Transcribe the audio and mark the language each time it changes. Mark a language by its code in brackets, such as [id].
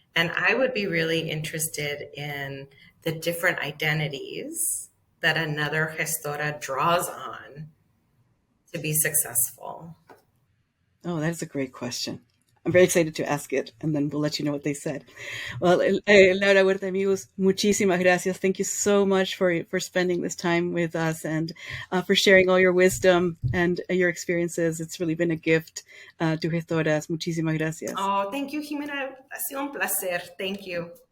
[en] And I would be really interested in the different identities that another gestora draws on to be successful. Oh, that is a great question. I'm very excited to ask it, and then we'll let you know what they said. Well, [es] Laura Huerta Migus, muchísimas gracias. [en] Thank you so much for spending this time with us and for sharing all your wisdom and your experiences. It's really been a gift to Gestoras. [es] Muchísimas gracias. [en] Oh, thank you, Jimena. [es] Ha sido un placer. [en] Thank you.